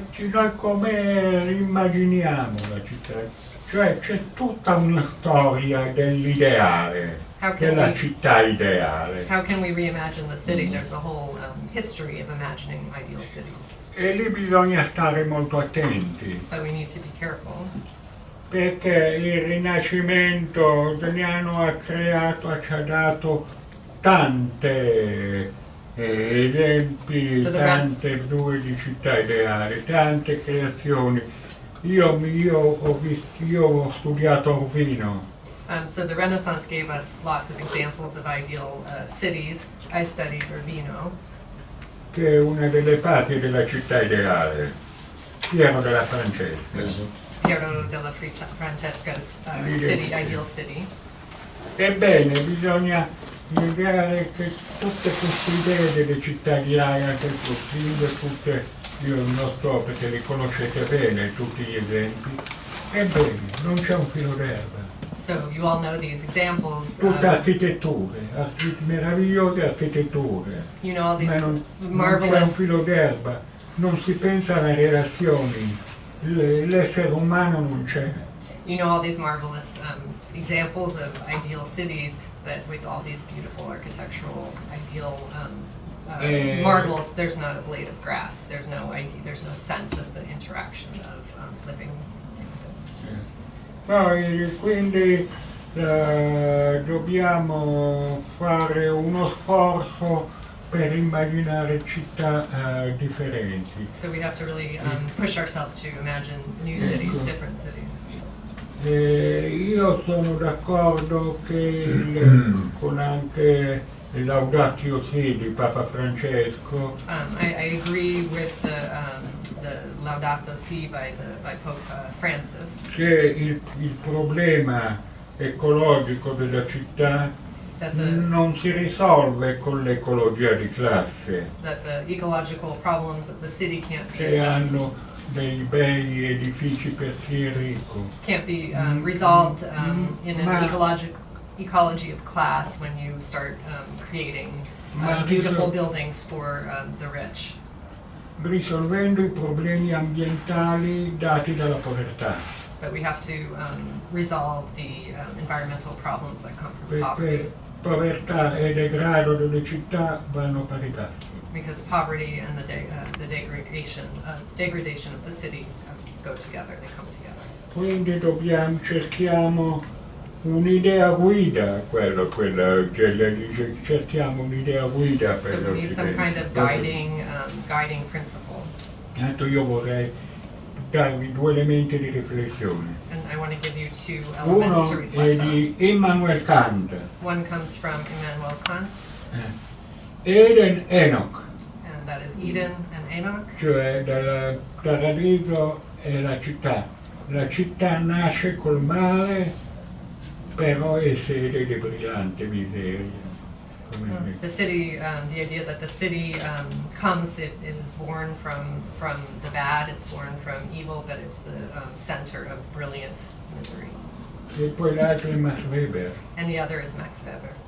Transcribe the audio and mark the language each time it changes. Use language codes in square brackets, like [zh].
[it] Noi come immaginiamo la città? Cioè c'è tutta una storia dell'ideale, della città ideale. [en] How can we reimagine the city? There's a whole history of imagining ideal cities. [it] E lì bisogna stare molto attenti. [en] But we need to be careful. [it] Perché il Rinascimento italiano ci ha dato tante esempi, tante due di città ideali, tante creazioni. Io ho studiato a Urbino. [en] So the Renaissance gave us lots of examples of ideal cities. I studied Urbino, [it] che è una delle patrie della città ideale, Piero della Francesca. [en] Ferriolo della Francesca's ideal city. [it] Ebbene, bisogna negare che tutte queste idee delle città ideali, anche il Trocchio, tutte, io non so perché li conoscete bene tutti gli esempi, ebbene, non c'è un filo d'erba. [en] So you all know these examples. [it] Tutte architetture, meravigliose architetture. [en] You know all these [it] Ma non [en] marvelous. [it] c'è un filo d'erba, non si pensa alle relazioni. L'essere umano non c'è. [en] You know all these marvelous examples of ideal cities, but with all these beautiful architectural ideal marvels, there's not a blade of grass. There's no idea. There's no sense of the interaction of living things. [it] Poi quindi dobbiamo fare uno sforzo per immaginare città differenti. [en] So we have to really push ourselves to imagine new cities, different cities. [it] Io sono d'accordo che con anche il Laudatio Si di Papa Francesco [en] I agree with the Laudato Si by Pope Francis. [it] che il problema ecologico della città non si risolve con l'ecologia di classe, [en] That the ecological problems of the city can't [it] che [en] be [it] hanno dei bei edifici per chi è ricco. [en] resolved in an ecology of class when you start creating beautiful buildings for the rich. [it] Risolvendo i problemi ambientali dati dalla povertà. [en] But we have to resolve the environmental problems that come from poverty. [it] Perché povertà e degrado delle città vanno pari passo. [en] Because poverty and the degradation of the city go together, they come together. [it] Quindi cerchiamo un'idea guida, cerchiamo un'idea guida per [en] So we need some kind of guiding principle. [it] Tanto io vorrei darvi due elementi di riflessione. [en] And I want to give you two elements to reflect on. [it] di Immanuel Kant, [en] One comes from Immanuel Kant, [it] Eden Enoch, [en] and that is Eden and Enoch. [it] cioè dal paradiso e la città. La città nasce col male, però è sede di brillante miseria. [en] The city, the idea that the city comes, it is born from the bad, it's born from evil, but it's the center of brilliant misery. [it] E poi l'altro è Max Weber, [en] And the other is Max Weber.